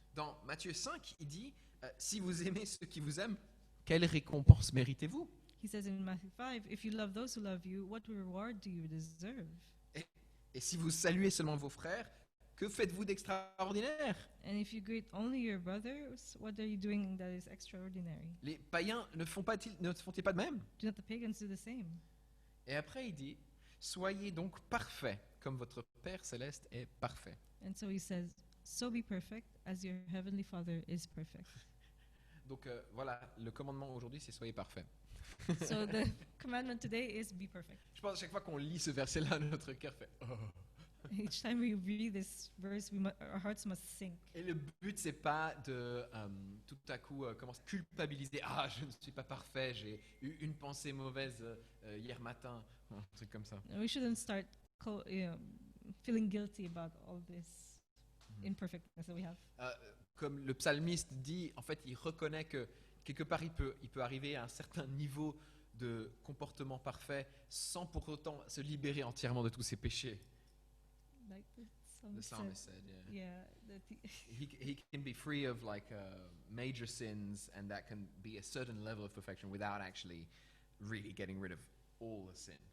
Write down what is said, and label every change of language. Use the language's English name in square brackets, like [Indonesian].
[French] Dans Matthieu 5, il dit si vous aimez ceux qui vous aiment, quelle récompense méritez-vous? [English] He says in Matthew 5, if you love those who love you, what reward do you deserve? [French] Et si vous saluez seulement vos frères, que faites-vous d'extraordinaire? [English] And if you greet only your brothers, what are you doing that is extraordinary? [French] Les païens ne font-ils pas de même? [English] Do not the pagans do the same? [French] Et après il dit, soyez donc parfaits, comme votre Père céleste est parfait. [English] And so he says, so be perfect as your heavenly Father is perfect. [French] Donc voilà, le commandement aujourd'hui c'est soyez parfaits. [English] So the commandment today is be perfect. [French] Je pense à chaque fois qu'on lit ce verset-là, notre cœur fait oh. [English] Each time we read this verse, our hearts must sink. [French] Et le but c'est pas de tout à coup commencer à culpabiliser. Ah, je ne suis pas parfait, j'ai eu une pensée mauvaise hier matin, un truc comme ça. [English] And we shouldn't start feeling guilty about all this imperfectness that we have. [French] Comme le psalmiste dit, en fait, il reconnaît que quelque part il peut arriver à un certain niveau de comportement parfait sans pour autant se libérer entièrement de tous ses péchés. [English] Like The psalmist said, yeah, he can be free of like major sins, and that can be a certain level of perfection without actually really getting rid of all the sin.